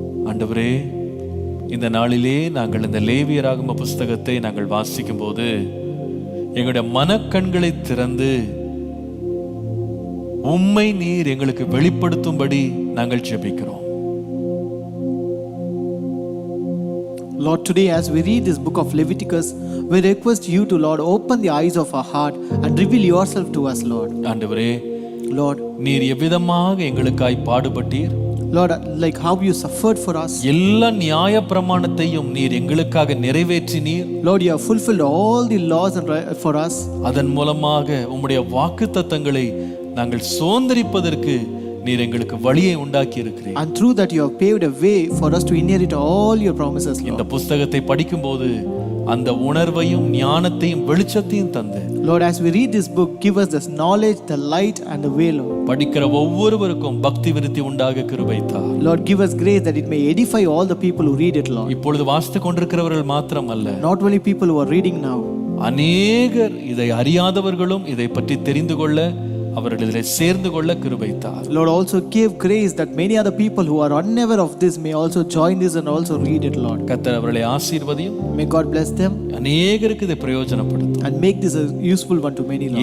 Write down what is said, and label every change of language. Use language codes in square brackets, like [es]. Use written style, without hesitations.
[ta] ஆண்டவரே, இந்த நாளிலே நாங்கள் இந்த லேவியராகம புஸ்தகத்தை நாங்கள் வாசிக்கும் போது எங்களுடைய மனக்கண்களை திறந்து உம்மை நீர் எங்களுக்கு வெளிப்படுத்தும்படி நாங்கள் ஜெபிக்கிறோம். [en] Lord, today as we read this book of Leviticus, we request you to, Lord, open the eyes of our heart and reveal yourself to us, Lord. [ta] ஆண்டவரே, [en] Lord, [ta] நீர் எவ்விதமாக எங்களுக்காய் பாடுபட்டீர், [en] Lord, like how you suffered for us. [ta] எல்லா நியாய பிரமாணத்தையும் நீர் எங்களுக்காக நிறைவேற்றினீர். [en] Lord, you have fulfilled all the laws for us. [ta] அதன் மூலமாக உம்முடைய வாக்குத்தத்தங்களை நாங்கள் சுதந்தரிப்பதற்கு நீர் எங்களுக்கு வழியை உண்டாக்கி இருக்கிறீர். [en] And through that you have paved a way for us to inherit all your promises, Lord. [ta] இந்த புத்தகத்தை படிக்கும்போது அந்த உணர்வையும் ஞானத்தையும் வெளிச்சத்தையும் தந்து [en] Lord, as we read this book, give us this knowledge, the light and the way, Lord. [ta] படிக்கிற ஒவ்வொருவருக்கும் பக்தி விருத்தி உண்டாக கிருபை தார். [en] Lord, give us grace that it may edify all the people who read it, Lord. [ta] இப்பொழுது வாசித்துக் கொண்டிருக்கிறவர்கள் மாத்திரமல்ல, [en] Not only people who are reading now, [ta] அநேகர் இதை அறியாதவர்களும் இதை பற்றி தெரிந்து கொள்ள அவர்கள் இதில் சேர்ந்து கொள்ள கிருபை தார். [en] Lord, also give grace that many other people who are unaware of this may also join this and also read it, Lord. [ta] கர்த்தர் அவர்களை ஆசீர்வதியும். [en] May God bless them [ta] அநேகருக்கு இதை பிரயோஜனப்படுத்தும். [en] and make this a useful one to many, Lord.